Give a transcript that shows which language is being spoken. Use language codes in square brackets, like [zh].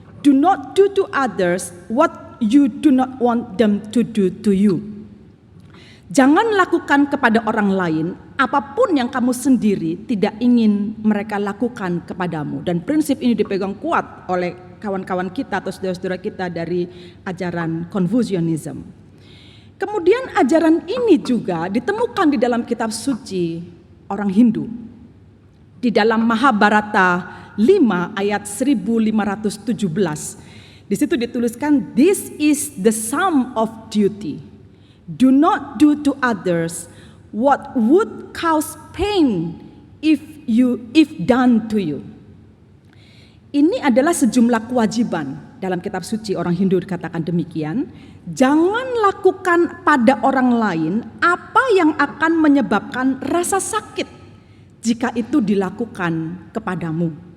[en] Do not do to others what you do not want them to do to you. [id] Jangan lakukan kepada orang lain apapun yang kamu sendiri tidak ingin mereka lakukan kepadamu. Dan prinsip ini dipegang kuat oleh kawan-kawan kita atau saudara-saudara kita dari ajaran Confucianism. Kemudian ajaran ini juga ditemukan di dalam kitab suci orang Hindu. Di dalam Mahabharata 5 ayat 1517. Di situ dituliskan, [en] this is the sum of duty. Do not do to others what would cause pain if done to you. [id] Ini adalah sejumlah kewajiban. Dalam kitab suci orang Hindu dikatakan demikian, jangan lakukan pada orang lain apa yang akan menyebabkan rasa sakit jika itu dilakukan kepadamu.